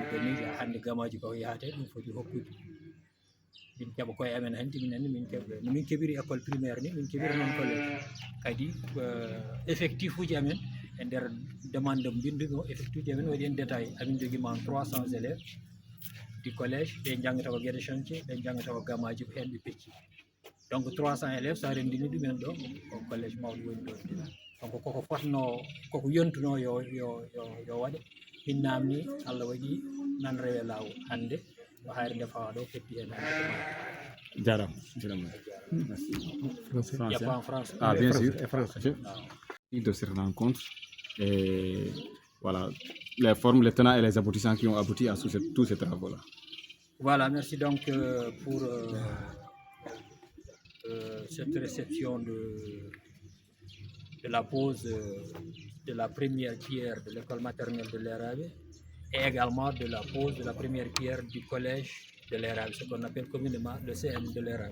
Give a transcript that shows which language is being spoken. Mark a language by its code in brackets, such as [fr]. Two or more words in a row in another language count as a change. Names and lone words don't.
[ff] demiji ha hande gamaji ko yahate ɗum foti hokkude min keeɓa koye amen hanti minen min keɓɓe no min keɓiri école primaire ni min keɓiri noon collège kadi effectif uji amen e nder demande mbinduɗo effectif uji amen waɗi [fr] en détail [ff] amin joguima 300 [fr] élèves du collège [ff] ɓe jangata ko gueɗe chantier ɓe jangata ko gamaji ko hen ɓe pecci donc 300 élèves sa rendini ɗumen ɗo ko collège mawɗo woni ɗo donc koko fotno koko yontuno yo waɗe min namni Allah waɗi nan rewe lawol hande no hayre nde fawa ɗo heddi hen Jaram. [fr] Il n'y a pas en France. Ah, bien sûr. De cette rencontre et voilà les formes, les tenants et les aboutissants qui ont abouti à tous ces travaux-là. Voilà, merci donc pour cette réception de la pose de la première pierre de l'école maternelle de l'Erabe et également de la pose de la première pierre du collège de l'Erabe, ce qu'on appelle communément le CM de l'Erabe.